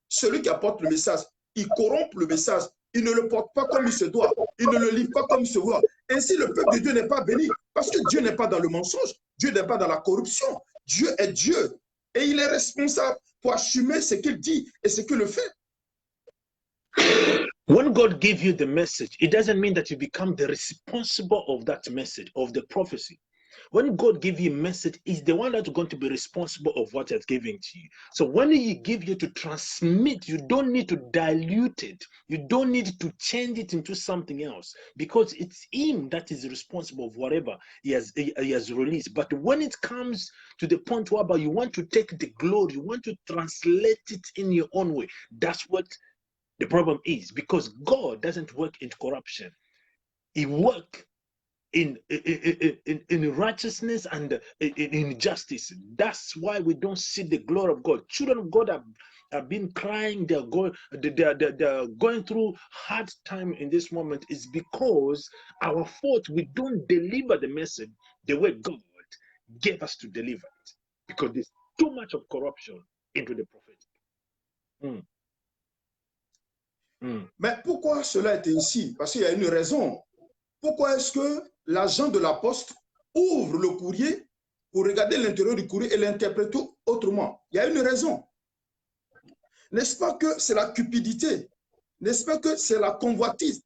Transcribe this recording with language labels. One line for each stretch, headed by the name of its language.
French: Celui qui apporte le message, il corrompt le message. Il ne le porte pas comme il se doit. Il ne le livre pas comme il se doit. Ainsi, le peuple de Dieu n'est pas béni parce que Dieu n'est pas dans le mensonge. Dieu n'est pas dans la corruption. Dieu est Dieu et il est responsable pour assumer ce qu'il dit et ce qu'il fait.
English: When God gives you the message, it doesn't mean that you become the responsible of that message, of the prophecy. When God gives you a message, He's the one that's going to be responsible of what He's giving to you. So when He gives you to transmit, you don't need to dilute it. You don't need to change it into something else because it's Him that is responsible of whatever He has released. But when it comes to the point whereby you want to take the glory, you want to translate it in your own way, that's what the problem is, because God doesn't work in corruption. He works in righteousness and in justice. That's why we don't see the glory of God. Children of God have been crying. They're going through hard time in this moment. Is because our fault. We don't deliver the message the way God gave us to deliver it, because there's too much of corruption into the prophetic.
French: Mais pourquoi cela est ainsi? Parce qu'il y a une raison. Pourquoi est-ce que l'agent de la poste ouvre le courrier pour regarder l'intérieur du courrier et l'interpréter autrement? Il y a une raison. N'est-ce pas que c'est la cupidité? N'est-ce pas que c'est la convoitise?